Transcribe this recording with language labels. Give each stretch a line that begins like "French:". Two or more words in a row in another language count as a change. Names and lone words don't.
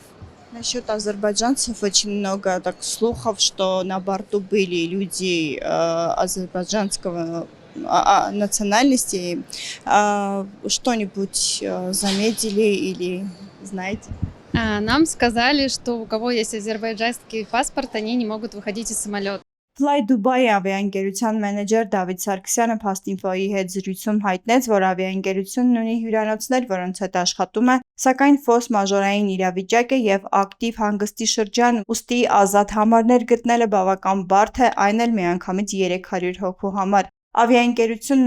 Russian: Насчет азербайджанцев очень много так слухов, что на борту были люди азербайджанского национальности. Что-нибудь заметили или знаете? Нам сказали, что у кого есть азербайджанский паспорт, они не могут выходить из самолета.
Armenian: Fly Dubai ավիաընկերության մենեջեր Դավիթ Սարգսյանը Փաստինֆոյի հետ զրույցում հայտնեց, որ ավիաընկերությունն ունի հյուրանոցներ, որոնց հետ աշխատում է, սակայն ֆորս մաժորային իրավիճակ է եւ ակտիվ հանգստի շրջան, ուստի ազատ համարներ գտնելը բավական բարդ է, այն էլ միանգամից 300 հոգու համար։ Ավիաընկերությունն